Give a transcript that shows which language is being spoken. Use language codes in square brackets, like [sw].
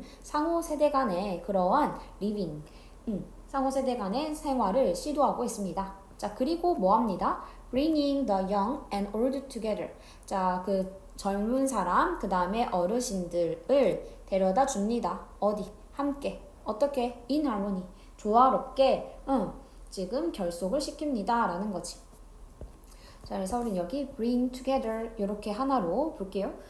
[ko] 상호 세대 간의 그러한 living, 상호 세대 간의 생활을 시도하고 있습니다. 자, 그리고 뭐 합니다? [en] bringing the young and old together. [ko] 자, 그 젊은 사람, 그 다음에 어르신들을 데려다 줍니다. 어디? 함께. 어떻게? [en] in harmony. [ko] 조화롭게, 지금 결속을 시킵니다. 라는 거지. 자, 그래서 우린 여기 [en] bring together [ko] 이렇게 하나로 볼게요.